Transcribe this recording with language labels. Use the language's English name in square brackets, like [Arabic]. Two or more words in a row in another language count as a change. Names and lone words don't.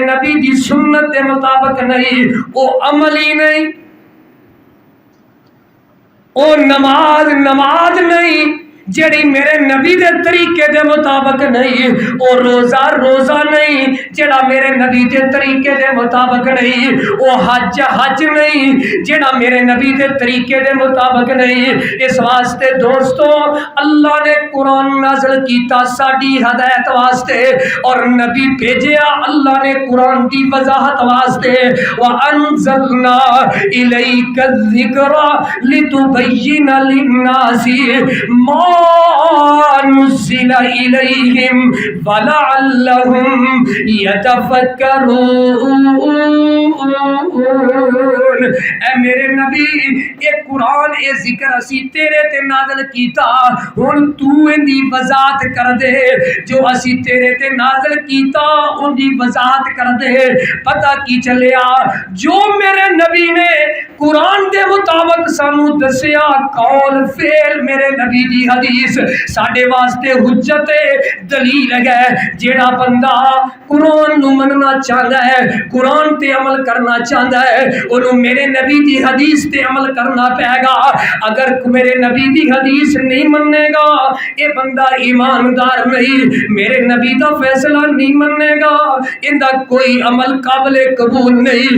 [Punjabi] نبی دی سنت دے مطابق نہیں، وہ عمل ہی نہیں، وہ نماز نہیں، جڑی میرے نبی دے طریقے دے مطابق نہیں، او روزہ روزہ نہیں جڑا میرے نبی دے طریقے دے مطابق نہیں، او حج حج نہیں جڑا میرے نبی دے طریقے دے مطابق نہیں۔ اس واسطے دوستو اللہ نے قرآن نازل کیتا ساڈی ہدایت واسطے، اور نبی بھیجیا اللہ نے قرآن دی وضاحت واسطے۔ [Arabic] وَأَنزَلْنَا إِلَيْكَ الذِّكْرَ لِتُبَيِّنَ لِلنَّاسِ مَا نُزِّلَ إِلَيْهِمْ وَلَعَلَّهُمْ يَتَفَكَّرُونَ۔ [Punjabi] اے میرے نبی اے قرآن اے ذکر اسی تیرے تے نازل کیتا، ہن تو ان دی وضاحت کر دے، جو اسی تیرے تے نازل کیتا ان دی وضاحت کر دے۔ پتہ کی چلیا جو میرے نبی نے قرآن دے مطابق سانو دسیا قول فعل میرے نبی دی حدیث ساڈے واسطے حجت دلیل ہے۔ جیڑا بندہ قرآن نو مننا چاہتا ہے، قرآن تے عمل کرنا چاہتا ہے، انہوں میرے نبی دی حدیث تے عمل کرنا پائے گا۔ اگر میرے نبی دی حدیث نہیں منے گا یہ بندہ ایماندار نہیں، میرے نبی دا فیصلہ نہیں منے گا، اندہ کوئی عمل قابل قبول نہیں۔